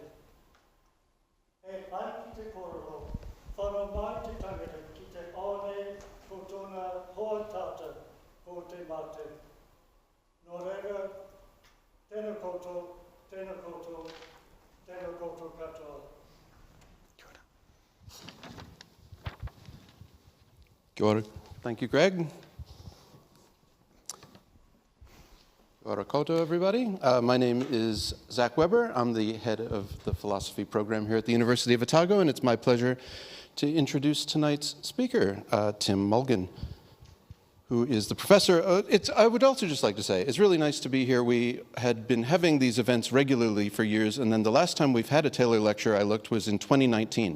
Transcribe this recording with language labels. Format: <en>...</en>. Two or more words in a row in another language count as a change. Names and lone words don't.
<mi>E ai ki te kororo, whana mai te tangata ki te aone ko tōna hoa tata ko te mate. Nō reira, tēnā koutou, tēnā koutou, tēnā koutou katoa. Kia ora.</mi> <en>Thank you, Greg.</en> <mi>Kia ora koutou,</mi> <en>everybody. My name is Zach Weber. I'm the head of the philosophy program here at the University of Otago, and it's my pleasure to introduce tonight's speaker, Tim Mulgan, who is the professor. I would also just like to say, it's really nice to be here. We had been having these events regularly for years, and then the last time we've had a Taylor lecture, I looked, was in 2019.</en>